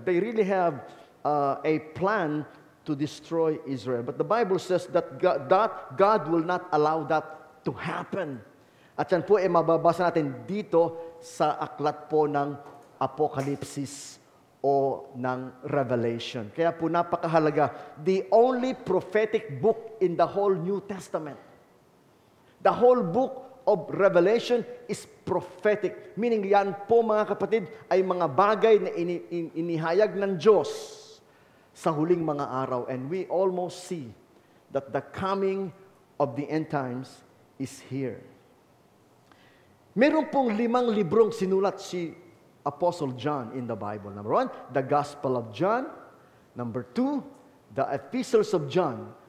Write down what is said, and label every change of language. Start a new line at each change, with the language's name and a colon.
English: They really have a plan to destroy Israel. But the Bible says that God will not allow that to happen.
Filipino: At yan po ay mababasa natin dito sa aklat po ng Apokalipsis o ng Revelation. Kaya po napakahalaga,
English: the only prophetic book in the whole New Testament. The whole book of Revelation is prophetic.
Filipino: Meaning yan po mga kapatid ay mga bagay na inihayag ng Diyos sa huling mga araw.
English: And we almost see that the coming of the end times is here.
Filipino: Meron pong 5 librong sinulat si Apostle John
English: in the Bible. Number 1, the Gospel of John. Number 2, the Epistles of John.